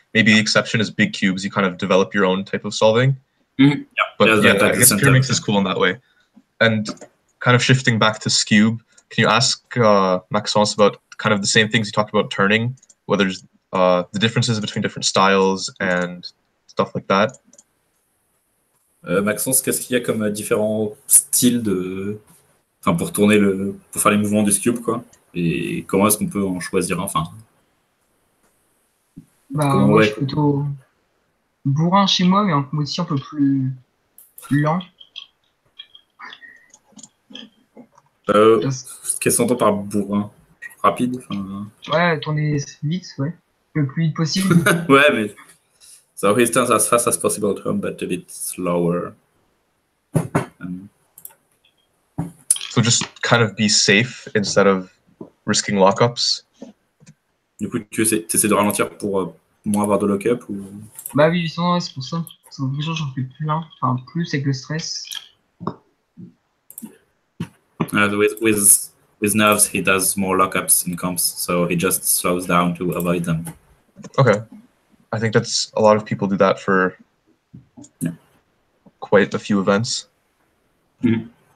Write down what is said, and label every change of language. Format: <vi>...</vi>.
<en>Maybe the exception is big cubes. You kind of develop your own type of solving. Mm-hmm. Yeah, but yeah, I guess Pyraminx is cool in that way. And kind of shifting back to Skewb, can you ask Maxence about kind of the same things you talked about turning, whether there's the differences between different styles and stuff like that?</en> <fr>Maxence, qu'est-ce qu'il y a comme différents styles enfin pour pour faire les mouvements du Skewb, quoi, et comment est-ce qu'on peut en choisir un, enfin? Bah, moi, je suis plutôt bourrin chez moi, mais aussi un peu plus lent. Qu'est-ce qu'on entend par bourrin? Rapide, enfin... Ouais, tourner vite, ouais. Le plus vite possible. Ouais, mais...</fr> <en>So he turns as fast as possible to him, but a bit slower. So just kind of be safe instead of risking lockups.</en> <fr>Du coup, tu essaies de ralentir pour moins avoir de lock-up ou... Bah oui, justement, ouais, c'est pour ça. C'est quelque chose, j'en fais plein. Enfin, plus avec le stress.</fr> <en>With nerves, he does more lockups in comps, so he just slows down to avoid them. Okay. I think that's a lot of people do that for quite a few events. Mm-hmm.</en>